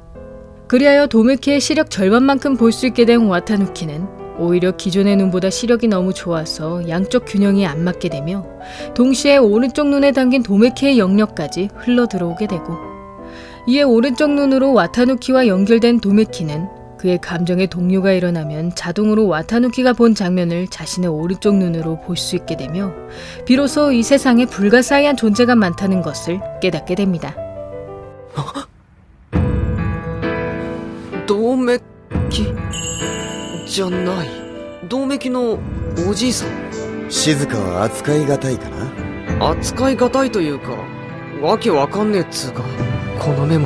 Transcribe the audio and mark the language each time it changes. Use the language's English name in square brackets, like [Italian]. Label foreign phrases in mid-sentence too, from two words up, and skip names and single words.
[Korean] 그리하여 도메키의 시력 절반만큼 볼 수 있게 된 와타누키는 오히려 기존의 눈보다 시력이 너무 좋아서 양쪽 균형이 안 맞게 되며 동시에 오른쪽 눈에 담긴 도메키의 영역까지 흘러들어오게 되고, 이에 오른쪽 눈으로 와타누키와 연결된 도메키는 그의 감정에 동요가 일어나면 자동으로 와타누키가 본 장면을 자신의 오른쪽 눈으로 볼 수 있게 되며 비로소 이 세상에 불가사의한 존재가 많다는 것을 깨닫게 됩니다. [Japanese] 銅メキじゃない。銅メキのおじいさん。静かは扱いがたいかな。扱いがたいというか、わけわかんねえっつうか、このメモ。